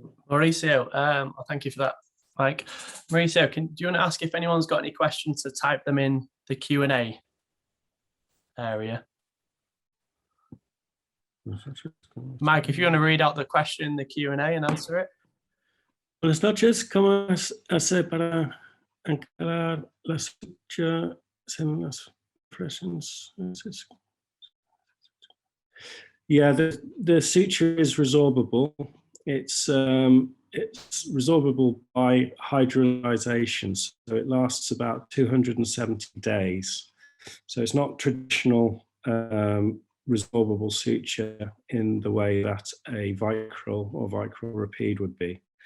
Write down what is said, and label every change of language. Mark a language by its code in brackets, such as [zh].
[en] Mauricio, thank you for that, Mike. Mauricio, do you want to ask if anyone's got any questions to type them in the Q&A area? Mike, if you want to read out the question in the Q&A and answer it. [es] Buenas noches, ¿cómo hace para anclar la sutura en las presiones? [en] Yeah, the suture is resorbable. It's resorbable by hydrolyzation, so it lasts about 270 days. So it's not traditional resorbable suture in the way that a vicryl or vicryl rapide would be.